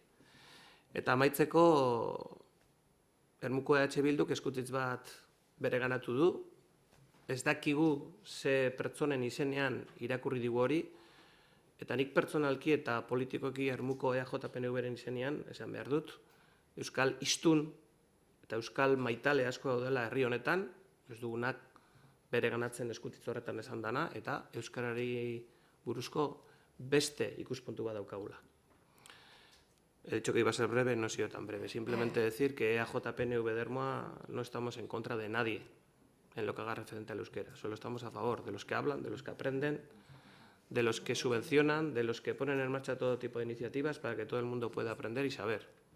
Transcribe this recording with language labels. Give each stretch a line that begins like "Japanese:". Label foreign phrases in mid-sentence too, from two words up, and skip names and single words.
Basque: Eta amaitzeko, Ermuko EH Bilduk eskutitz bat bereganatu du, ez dakigu ze pertsonen izenean irakurri digu hori, eta nik pertsonalki eta politikoki Ermuko EAJ PNV-ren izenean, esan behar dut, euskal hiztun eta euskal maitale asko daudela herri honetan, ez dugunak bereganatzen eskutitz horretan esan dana, eta euskarari buruzko beste ikuspuntu bat daukagula.
Spanish: He dicho que iba a ser breve, no he sido tan breve. Simplemente decir que EAJ PNV de Ermua no estamos en contra de nadie en lo que haga referente al euskera. Solo estamos a favor de los que hablan, de los que aprenden, de los que subvencionan, de los que ponen en marcha todo tipo de iniciativas para que todo el mundo pueda aprender y saber.